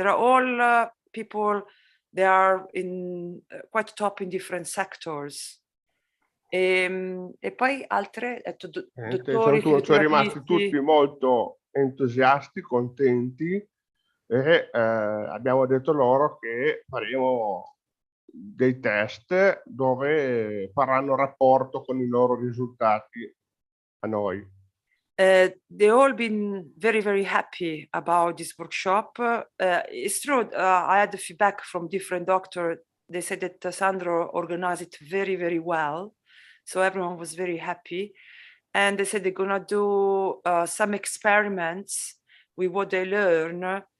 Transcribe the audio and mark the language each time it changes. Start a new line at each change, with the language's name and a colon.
English: There are all people, they are in quite top in different sectors.
Italian: E poi altre, dottori, sono rimasti tutti molto entusiasti, contenti, e abbiamo detto loro che faremo dei test dove faranno rapporto con i loro risultati a noi.
English: They all been very, very happy about this workshop. It's true, I had the feedback from different doctors. They said that Sandro organized it very, very well. So everyone was very happy. And they said they're gonna do some experiments with what they learn